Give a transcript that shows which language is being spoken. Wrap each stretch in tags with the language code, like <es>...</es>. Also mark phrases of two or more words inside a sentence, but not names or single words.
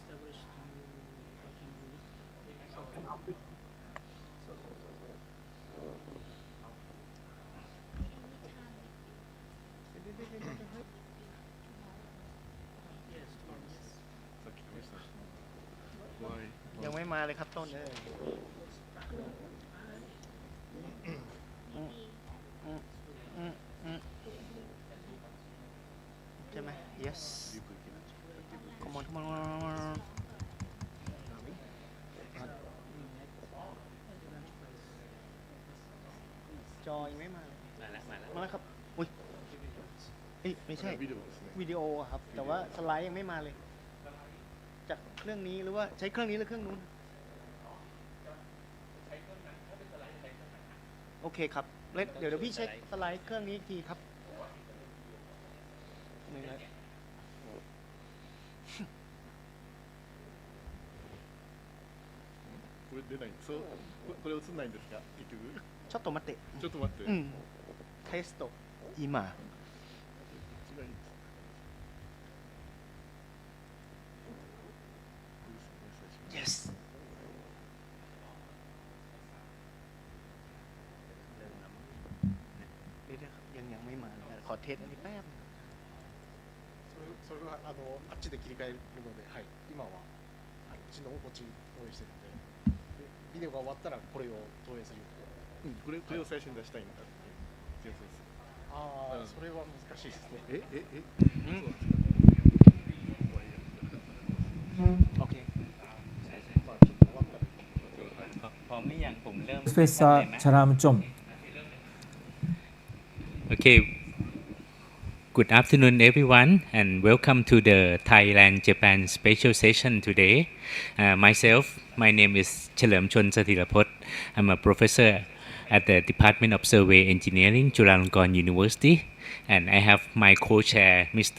<ja>さっき試した。Why?</ja> <th>ยังไม่มาเลยครับต้นเลยอืมอืมอืมอืมใช่ไหม</th> <en>yes come on come on come on</en> <th>จอยังไม่มาเลย มาแล้วมาแล้ว มาแล้วครับ อุ้ยเอ้ยไม่ใช่</th> <ja>ビデオですね。</ja> <th>วิดีโออะครับ แต่ว่าสไลด์ยังไม่มาเลย จากเครื่องนี้หรือว่าใช้เครื่องนี้หรือเครื่องนู้น โอเคครับเดี๋ยวพี่เช็คสไลด์เครื่องนี้อีกทีครับหนึ่งนะ</th> <ja>これ出ない。そう、これ映んないんですか？結局。ちょっと待ってちょっと待って。うんテスト今違いです。</ja> <th>yes เดี๋ยวครับยังไม่มาเลยขอเทสอันนี้แป๊บ</th> <ja>それはあっちで切り替えるので、はい、今はあっちのこっちに投影してるので、ビデオが終わったらこれを投影する。これを最初に出したいんだっていうやつです。ああ、うんそれは難しいですね。</ja> <th>うんโอเค</th> <ja>まあちょっと終わったら。</ja> <th>พร้อมหรือยังผมเริ่ม</th> <en>Professor</en> <th>ได้ไหม</th> <en>Charamchom. Okay. Good afternoon, everyone, and welcome to the Thailand-Japan special session today. My name is Chalermchon Sathirapot. I'm a professor at the Department of Survey Engineering, Chulalongkorn University, and I have my co-chair, Mr.</en>